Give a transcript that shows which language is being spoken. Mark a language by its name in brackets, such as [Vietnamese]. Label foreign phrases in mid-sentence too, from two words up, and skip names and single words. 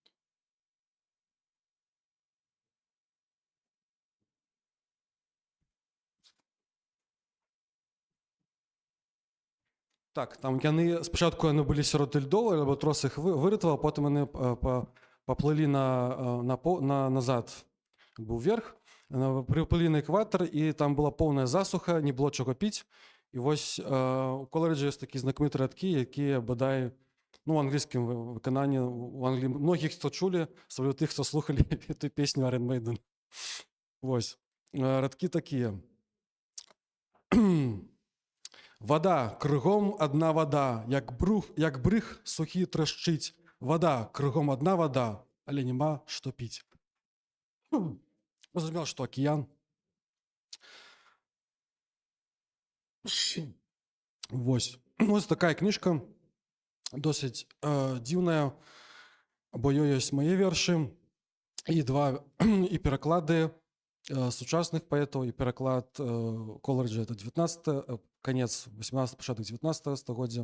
[Belarusian] Так, там спачатку яны былі сярод льдоў, альбатрос іх выратаваў, потым яны паплылі назад, уверх, прыплылі на экватар, і там была поўная засуха, не было чаго піць. І вось у Колерджа ёсць такі знакаміты радкі, якія бадай у англійскім выкананні, многіх, хто чулі, асабліва тых, хто слухалі эту песню Iron Maiden. Вось, радкі такія. [Russian] Вода, кругом одна вода, [Belarusian] як брыг сухі трашчыць. [Russian] Вода, кругом одна вода, [Belarusian] але нема што піць. Зразумела, што акіян. Вось такая кніжка, досыць дзіўная, бо ёй ёсць мае вершы, і пераклады сучасных паэтаў, і пераклад Колерджа, [Russian] это 19 конец 18, [Belarusian] пачатак 19 стагоддзя.